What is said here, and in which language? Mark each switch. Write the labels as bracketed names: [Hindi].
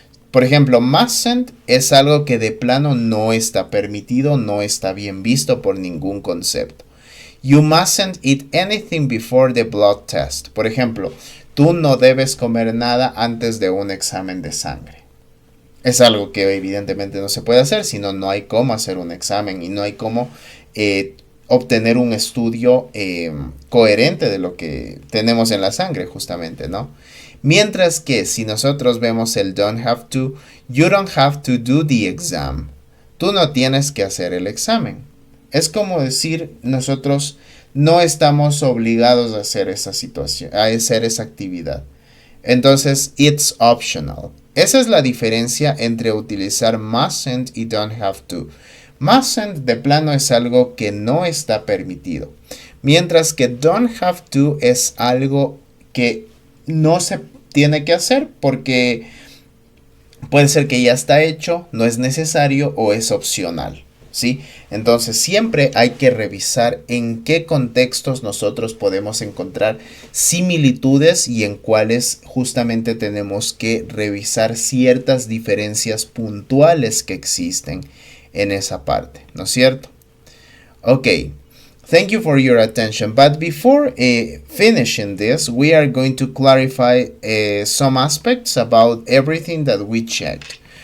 [Spanish] Por ejemplo, mustn't es algo que de plano no está permitido, no está bien visto por ningún concepto. [English] You mustn't eat anything before the blood test. [Spanish] Por ejemplo, tú no debes comer nada antes de un examen de sangre. Es algo que evidentemente no se puede hacer, sino no hay cómo hacer un examen y no hay cómo obtener un estudio coherente de lo que tenemos en la sangre, justamente, ¿no? Mientras que si nosotros vemos el [English] don't have to, you don't have to do the exam. [Spanish] Tú no tienes que hacer el examen. Es como decir, nosotros no estamos obligados a hacer esa situación, a hacer esa actividad. Entonces, [English] it's optional. [Spanish] Esa es la diferencia entre utilizar mustn't y don't have to. Mustn't de plano es algo que no está permitido. Mientras que don't have to es algo que no se tiene que hacer porque puede ser que ya está hecho, no es necesario o es opcional, ¿sí? Entonces siempre hay que revisar en qué contextos nosotros podemos encontrar similitudes y en cuáles justamente tenemos que revisar ciertas diferencias puntuales que existen en esa parte, ¿no es cierto? Ok. [English] Thank you for your attention. But before finishing this, we are going to clarify some aspects about everything that we checked.